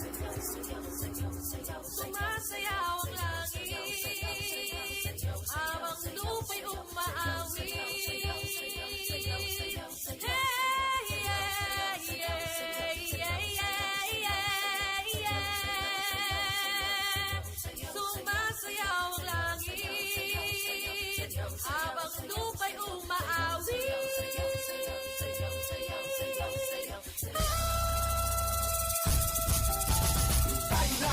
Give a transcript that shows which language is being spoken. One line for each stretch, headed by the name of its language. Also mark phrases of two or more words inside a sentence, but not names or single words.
Filipino: Sumasayaw ang langit habang lupa'y umaawi.
English: Hey, yeah, yeah, yeah, yeah, yeah, yeah.
Filipino: Sumasayaw ang langit habang lupa'y umaawi. Tayo